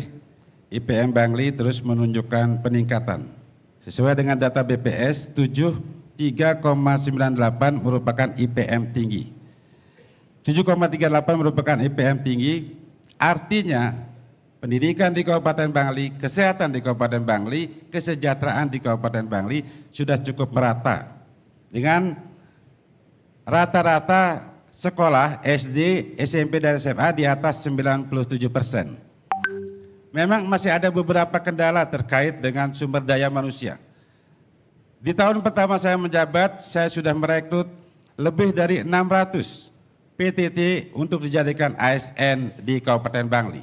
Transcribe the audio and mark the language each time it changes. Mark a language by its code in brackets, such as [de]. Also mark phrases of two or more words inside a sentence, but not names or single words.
[id] IPM Bangli terus menunjukkan peningkatan. Sesuai dengan data BPS, 73,98 merupakan IPM tinggi. 7,38 merupakan IPM tinggi. Artinya, pendidikan di Kabupaten Bangli, kesehatan di Kabupaten Bangli, kesejahteraan di Kabupaten Bangli sudah cukup merata. Dengan rata-rata sekolah SD, SMP, dan SMA di atas 97%. Memang masih ada beberapa kendala terkait dengan sumber daya manusia. Di tahun pertama saya menjabat, saya sudah merekrut lebih dari 600 PTT untuk dijadikan ASN di Kabupaten Bangli.